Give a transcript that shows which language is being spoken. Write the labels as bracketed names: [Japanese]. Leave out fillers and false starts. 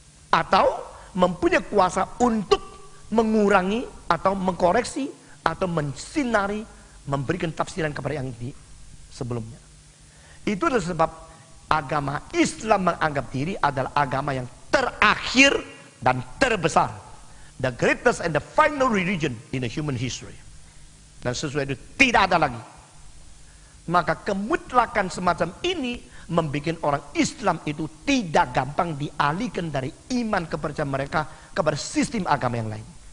[Indonesian] Atau mempunyai kuasa untuk mengurangi atau mengkoreksi atau mensinari, memberikan tafsiran kepada yang di sebelumnya. Itu adalah sebab agama Islam menganggap diri adalah agama yang terakhir dan terbesar. [English] The greatest and the final religion in the human history. [Indonesian] Dan sesuai itu tidak ada lagi. Maka kemutlakan semacam ini membuat orang Islam itu tidak gampang dialihkan dari iman kepercayaan mereka kepada sistem agama yang lain.